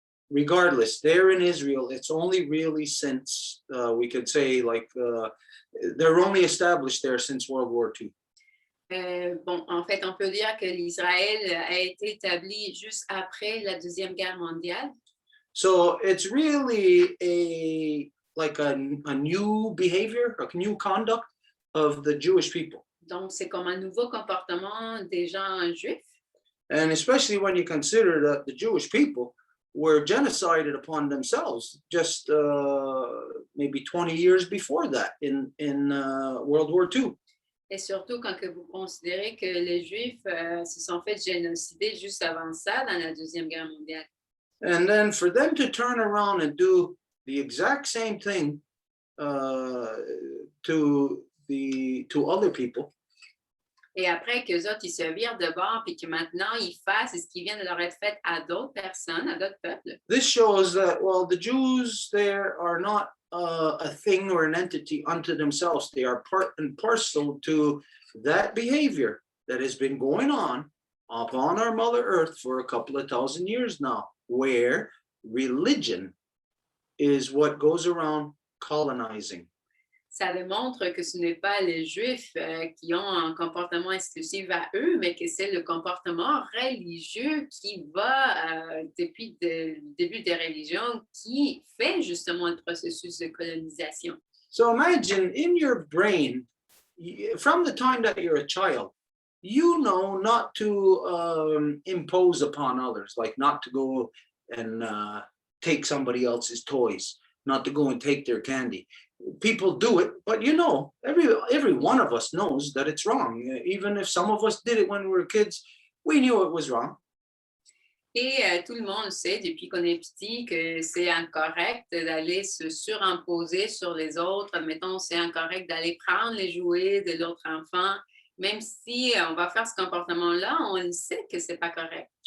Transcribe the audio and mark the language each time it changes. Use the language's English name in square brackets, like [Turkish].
[English] Regardless, there in Israel, it's only really since, we could say, they're only established there since World War II. [French] Bon, en fait, on peut dire que l'Israël a été établi juste après la Deuxième Guerre mondiale. [English] So it's really a new behavior, a new conduct of the Jewish people. [French] Donc, c'est comme un nouveau comportement des gens juifs. [English] And especially when you consider that the Jewish people were genocided upon themselves just maybe 20 years before that in World War II. [French] Et surtout quand que vous considérez que les Juifs se sont fait génocider juste avant ça, dans la Deuxième Guerre mondiale. [English] And then for them to turn around and do the exact same thing to other people. [French] Et après qu'eux autres, ils se virent de bord et que maintenant, ils fassent ce qui vient de leur être fait à d'autres personnes, à d'autres peuples. [English] This shows that, well, the Jews there are not a thing or an entity unto themselves. They are part and parcel to that behavior that has been going on upon our Mother Earth for a couple of thousand years now, where religion is what goes around colonizing. [French] Ça démontre que ce n'est pas les Juifs qui ont un comportement exclusif à eux, mais que c'est le comportement religieux qui va, depuis le début des religions, qui fait justement le processus de colonisation. [English] So imagine in your brain, from the time that you're a child, you know not to impose upon others, like not to go and take somebody else's toys, not to go and take their candy. People do it, but you know, every one of us knows that it's wrong. Even if some of us did it when we were kids, we knew it was wrong. [French] Et tout le monde sait depuis qu'on est petit que c'est incorrect d'aller se surimposer sur les autres. Admettons, c'est incorrect d'aller prendre les jouets de l'autre enfant. Même si on va faire ce comportement-là, on sait que c'est pas correct.